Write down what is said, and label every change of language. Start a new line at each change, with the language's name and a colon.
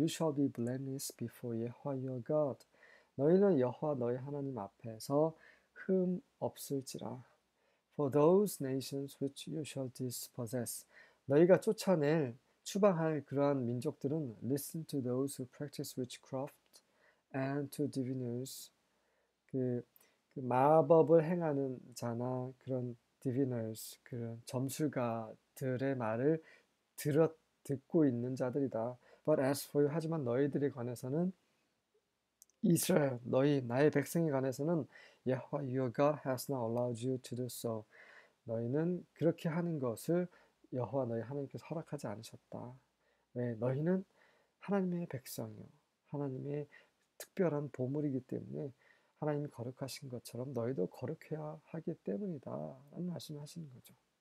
English: You shall be blameless before Yahweh your God.
Korean: 너희는 여호와 너희 하나님 앞에서 흠 없을지라.
English: For those nations which you shall dispossess.
Korean: 너희가 쫓아낼 추방할 그러한 민족들은
English: listen to those who practice witchcraft and to diviners.
Korean: 그 마법을 행하는 자나 그런 diviners, 그런 점술가들의 말을 듣고 있는 자들이다.
English: But as for you,
Korean: 하지만 너희들에 관해서는 이스라엘, 나의 백성에 관해서는 여호와
English: your God has not allowed you to do so.
Korean: 너희는 그렇게 하는 것을 여호와 너희 하나님께서 허락하지 않으셨다. 왜? 너희는 하나님의 백성이요. 하나님의 특별한 보물이기 때문에 하나님이 거룩하신 것처럼 너희도 거룩해야 하기 때문이다. 라는 말씀을 하시는 거죠.